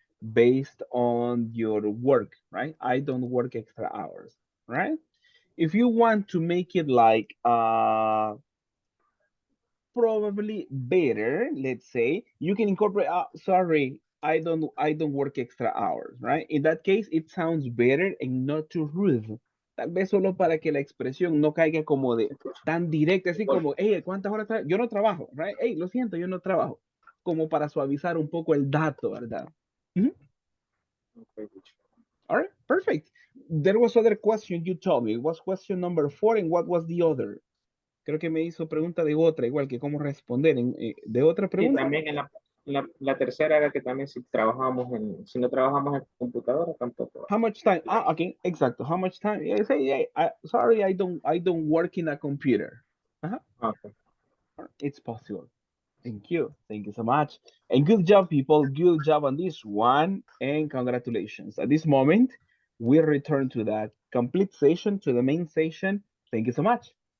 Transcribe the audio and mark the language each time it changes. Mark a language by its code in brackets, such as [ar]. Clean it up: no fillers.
[en] based on your work, right? I don't work extra hours, right? If you want to make it like probably better, let's say, you can incorporate, sorry, I don't work extra hours, right? In that case, it sounds better and not too rude. [es] Tal vez solo para que la expresión no caiga como de tan directa, así como, hey, ¿cuántas horas Yo no trabajo, right? Hey, lo siento, yo no trabajo. Como para suavizar un poco el dato, ¿verdad? Mhm. [en] All right, perfect. There was other question you told me. It was question number 4, and what was the other? [es] Creo que me hizo pregunta de otra, igual que cómo responder de otra Y pregunta. también la tercera era que también si no trabajamos en computadora tampoco. [en] How much time? Okay, exacto. How much time? Yeah, say, yeah, sorry, I don't work in a computer. Okay. It's possible. Thank you. Thank you so much. And good job, people. Good job on this one. And congratulations. At this moment, we return to that complete session, to the main session. Thank you so much.